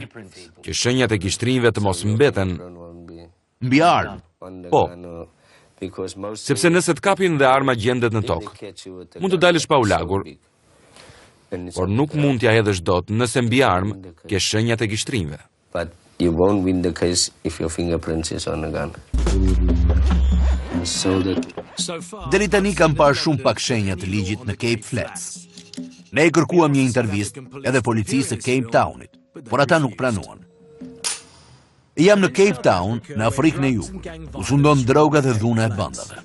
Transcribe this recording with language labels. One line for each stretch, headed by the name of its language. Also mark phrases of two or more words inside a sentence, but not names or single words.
Albanian: Që shenjat e gishtrinjve të mos mbeten Mbi armë. Po, sepse nëse të kapin dhe arma gjendet në tokë, mund të dalësh pa u lagur, por nuk mund t'ja hedhësh dot nëse mbi armë ke shenjat e gishtrinjve.
English: You won't win the case if your fingerprints is on a gun.
Albanian: Deri tani kam parë shumë pak shenja të ligjit në Cape Flats. Ne i kërkuam një intervistë edhe policisë së Cape Townit, por ata nuk pranuan. Jam në Cape Town, në Afrikën e Jugut, ku sundon droga dhe dhuna e bandave.